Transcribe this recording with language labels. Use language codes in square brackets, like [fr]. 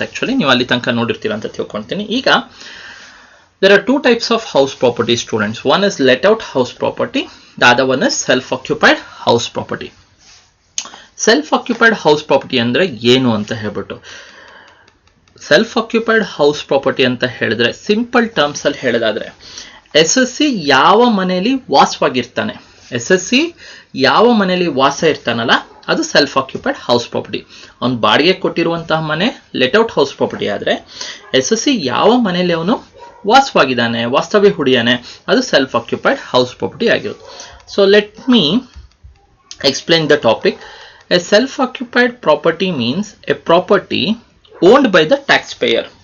[kn] Actually ನೀವು ಅಲ್ಲಿ ತನಕ ನೋಡಿರ್ತೀರ ಅಂತ ತಿಳ್ಕೊಳ್ತೀನಿ. [en] ಈಗ there are 2 types of house property, students. One is let out house property, the other one is self occupied house property. [kn] Self occupied house property ಅಂದ್ರೆ ಏನು ಅಂತ ಹೇಳ್ಬಿಟ್ಟು, ಸೆಲ್ಫ್ ಆಕ್ಯುಪೈಡ್ ಹೌಸ್ ಪ್ರಾಪರ್ಟಿ ಅಂತ ಹೇಳಿದ್ರೆ ಸಿಂಪಲ್ ಟರ್ಮ್ಸ್ ಅಲ್ಲಿ ಹೇಳೋದಾದ್ರೆ SSC ಯಾವ ಮನೆಯಲ್ಲಿ ವಾಸವಾಗಿರ್ತಾನೆ, SSC ಯಾವ ಮನೆಯಲ್ಲಿ ವಾಸ ಇರ್ತಾನಲ್ಲ ಅದು ಸೆಲ್ಫ್ ಆಕ್ಯುಪೈಡ್ ಹೌಸ್ ಪ್ರಾಪರ್ಟಿ. ಅವ್ನು ಬಾಡಿಗೆ ಕೊಟ್ಟಿರುವಂತಹ ಮನೆ ಲೆಟ್ ಔಟ್ ಹೌಸ್ ಪ್ರಾಪರ್ಟಿ ಆದರೆ SSC ಯಾವ ಮನೆಯಲ್ಲಿ ಅವನು ವಾಸವಾಗಿದ್ದಾನೆ, ವಾಸ್ತವ್ಯ ಹುಡಿಯಾನೆ, ಅದು ಸೆಲ್ಫ್ ಆಕ್ಯುಪೈಡ್ ಹೌಸ್ ಪ್ರಾಪರ್ಟಿ ಆಗಿರುತ್ತೆ. [en] So let me explain the topic. A self-occupied property means a property owned by the taxpayer.